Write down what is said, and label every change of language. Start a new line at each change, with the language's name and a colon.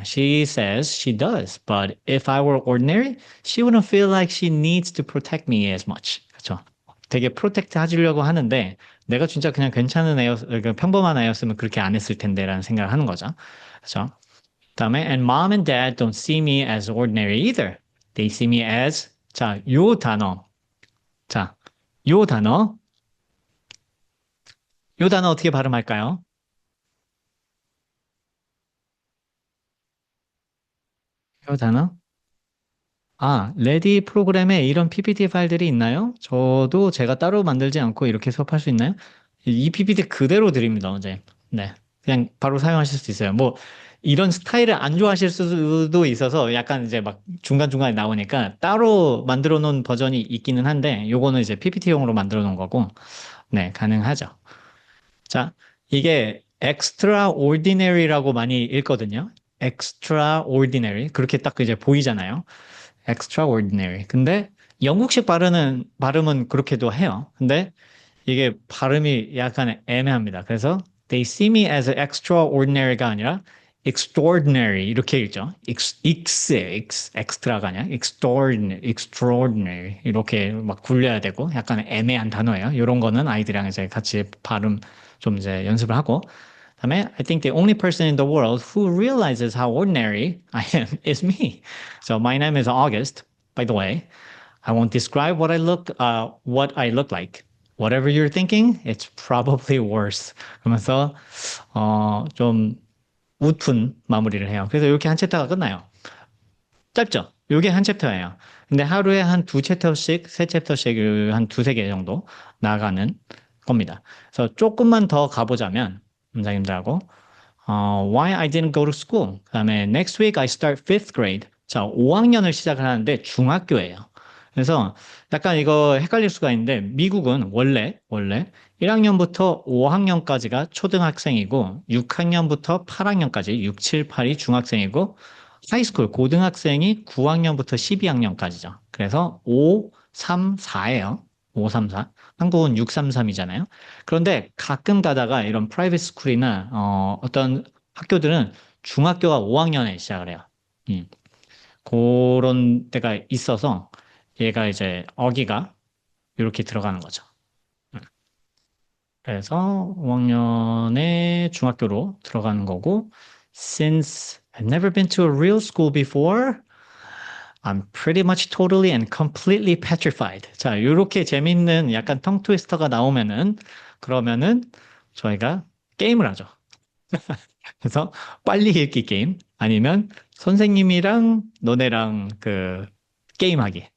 English: She says she does, but if I were ordinary, she wouldn't feel like she needs to protect me as much.
Korean: 그렇죠. 되게 프로텍트 하려고 하는데 내가 진짜 그냥 괜찮은 평범한 애였으면 그렇게 안 했을 텐데라는 생각을 하는 거죠. 그렇죠. 그다음에
English: and mom and dad don't see me as ordinary either. They see me as
Korean: 자, 요 단어. 자, 요 단어. 요 단어 어떻게 발음할까요? 요 단어? 레디 프로그램에 이런 PPT 파일들이 있나요? 저도 제가 따로 만들지 않고 이렇게 수업할 수 있나요? 이 PPT 그대로 드립니다, 어제. 네. 그냥 바로 사용하실 수 있어요. 뭐, 이런 스타일을 안 좋아하실 수도 있어서 약간 이제 막 중간중간에 나오니까 따로 만들어 놓은 버전이 있기는 한데, 요거는 이제 PPT용으로 만들어 놓은 거고, 네, 가능하죠. 자, 이게 extraordinary라고 많이 읽거든요. extraordinary. 그렇게 딱 이제 보이잖아요. extraordinary. 근데 영국식 발음은 그렇게도 해요. 근데 이게 발음이 약간 애매합니다. 그래서
English: they see me as extraordinary
Korean: 가 아니라 extraordinary 이렇게 읽죠. extra가 아니라 extraordinary 이렇게 막 굴려야 되고 약간 애매한 단어예요. 이런 거는 아이들이랑 이제 같이 발음 좀 이제 연습을 하고 그다음에
English: I think the only person in the world who realizes how ordinary I am is me. So my name is August, by the way. I won't describe what I look like. Whatever you're thinking, it's probably worse.
Korean: 그러면서 좀 웃픈 마무리를 해요. 그래서 이렇게 한 챕터가 끝나요. 짧죠? 이게 한 챕터예요. 근데 하루에 한 두 챕터씩, 세 챕터씩 한 두세 개 정도 나가는 겁니다. 그래서 조금만 더 가보자면 원장님들하고
English: Why I didn't go to school.
Korean: 그다음에
English: Next week I start 5th grade.
Korean: 자, 5학년을 시작을 하는데 중학교예요. 그래서 약간 이거 헷갈릴 수가 있는데 미국은 원래 1학년부터 5학년까지가 초등학생이고 6학년부터 8학년까지 6, 7, 8이 중학생이고 하이스쿨 고등학생이 9학년부터 12학년까지죠. 그래서 5, 3, 4예요. 5, 3, 4. 한국은 6, 3, 3이잖아요. 그런데 가끔 가다가 이런 프라이빗 스쿨이나 어떤 학교들은 중학교가 5학년에 시작을 해요. 그런 데가 있어서 얘가 이제 어기가 이렇게 들어가는 거죠. 그래서 5학년에 중학교로 들어가는 거고
English: Since I've never been to a real school before, I'm pretty much totally and completely petrified.
Korean: 자, 이렇게 재밌는 약간 텅 트위스터가 나오면은 그러면은 저희가 게임을 하죠. 그래서 빨리 읽기 게임 아니면 선생님이랑 너네랑 그 게임하기.